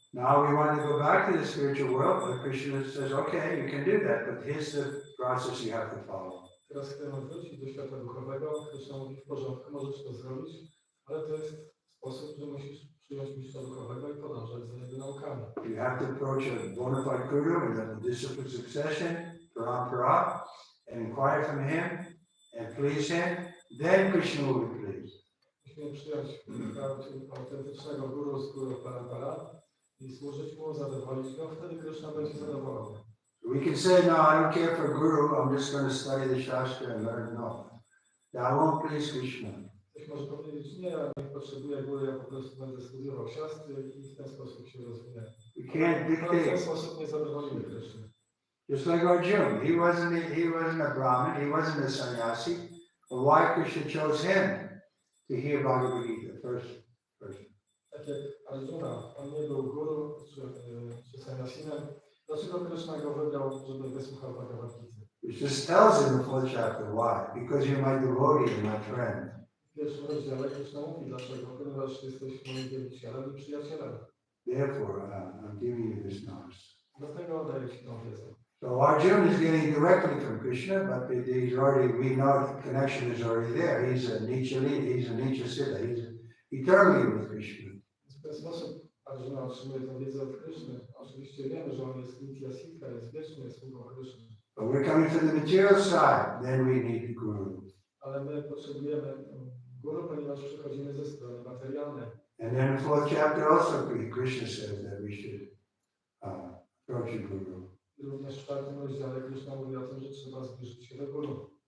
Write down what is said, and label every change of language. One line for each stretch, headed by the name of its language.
English: Now we want to go back to the spiritual world, but Krishna says, okay, you can do that, but here's the process you have to follow.
Polish: Teraz chcemy wrócić do świata duchowego. Krishna mówi: w porządku, możesz to zrobić, ale to jest sposób, że musisz przyjąć mistrza duchowego i podążać za jego naukami.
English: You have to approach a bona fide guru in a disciplined succession, parampara, and inquire from him and please him. Then Krishna will be pleased.
Polish: Musimy przyjąć autentycznego guru z guru parampara i służyć mu, zadowolić go, wtedy Krishna będzie zadowolony.
English: We can say, no, I don't care for guru, I'm just going to study the Shastra and learn. No, that won't please Krishna.
Polish: Ktoś może powiedzieć: nie, ja nie potrzebuję guru, ja po prostu będę studiował siastry i w ten sposób się rozwinę.
English: We can't
Polish: Ale w ten
English: dictate.
Polish: sposób nie zadowolimy Krishna.
English: Just like Arjuna, he wasn't a Brahmin, he wasn't a sannyasi, but why Krishna chose him to hear Bhagavad Gita first?
Polish: Tak jak Arjuna, on nie był guru czy sannyasinem. Dlaczego Krishna go wybrał, żeby wysłuchał Bhagavad Gita?
English: Which just tells in the fourth chapter why. Because you're my devotee and my friend.
Polish: W pierwszym rozdziale Krishna mówi dlaczego, ponieważ jesteś moim wielbicielem i przyjacielem.
English: Therefore, I'm giving you this knowledge.
Polish: Dlatego daję ci tą wiedzę.
English: So Arjuna is getting directly from Krishna, but he's already, we know the connection is already there. He's a Nicha Siddha. He's eternally with Krishna.
Polish: sposób Arjuna otrzymuje tę wiedzę od Kryszny. Oczywiście wiemy, że on jest Nitya Siddha, jest wiecznie sługą Kryszny.
English: But we're coming from the material side, then we need the guru.
Polish: Ale my potrzebujemy guru, ponieważ przychodzimy ze strony materialnej.
English: And then the 4th chapter also, Krishna says that we should approach a guru.
Polish: I również w 4. rozdziale Kryszna mówi o tym, że trzeba zbliżyć się do guru.